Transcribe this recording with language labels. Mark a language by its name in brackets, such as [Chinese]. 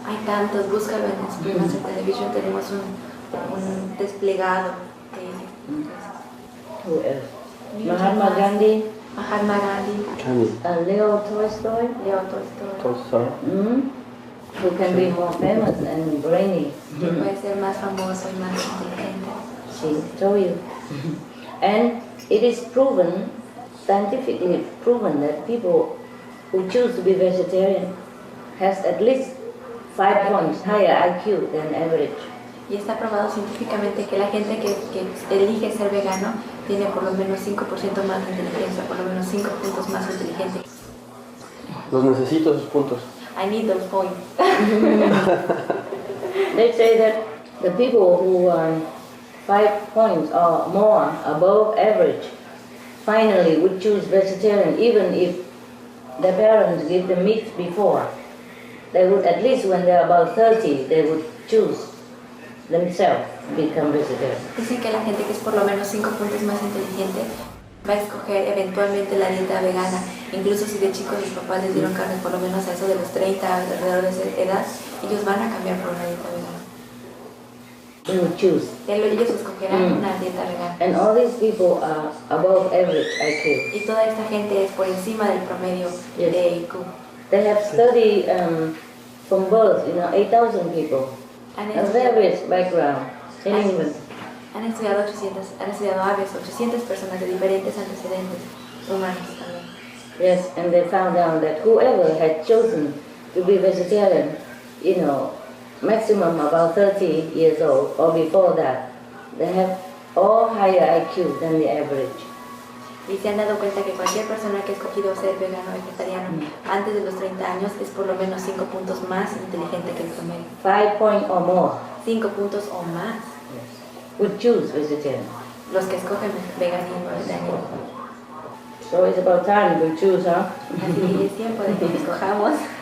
[Spanish] Hay tantos, búscalo en el Supreme Master Television, tenemos un desplegado de... [English] Who else? Mahatma Gandhi. Mahatma Gandhi. Leo Tolstoy. Leo Tolstoy. Who can be more famous and brainy. [Spanish] Que puede ser más famoso y más inteligente. [English] See, told you. And it is proven, scientifically proven, that people who choose to be vegetarian has at least 5 points higher IQ than average. [Spanish] Y está probado científicamente que la gente que elige ser vegano tiene por lo menos 5% más de inteligencia, por lo menos 5 puntos más inteligente. Los necesito esos puntos. [English] I need those points. They say that the people who are 5 points or more above average finally would choose vegetarian even if their parents give them meat before. They would, at least when they're about 30, they would choose themselves become vegetarian. [Spanish] Dicen que la gente que es por lo menos 5 puntos más inteligente va a escoger eventualmente la dieta vegana, incluso si de chicos los papás les dieron carne por lo menos a eso de los 30, alrededor de esa edad, ellos van a cambiar por una dieta vegana. [English] They would choose. [Spanish] Ellos escogerán una dieta vegana. [English] And all these people are above average IQ. [Spanish] Y toda esta gente es por encima del promedio de IQ. [English] They have studied from birth, 8,000 people. A various background in England. [Spanish] Han estudiado aves, 800 personas de diferentes antecedentes humanos también. [English] Yes, and they found out that whoever had chosen to be vegetarian, maximum about 30 years old or before that, they have all higher IQ than the average. [Spanish] Y se han dado cuenta que cualquier persona que ha escogido ser vegano o vegetariano antes de los 30 años es por lo menos 5 puntos más inteligente que el promedio. [English] 5 points or more. [Spanish] 5 puntos o más. [English] Yes. Would choose vegetarian. [Spanish] Los que escogen veganismo o vegetariano. [English] So it's about time to choose, huh? [Spanish] Así que es tiempo de que escojamos.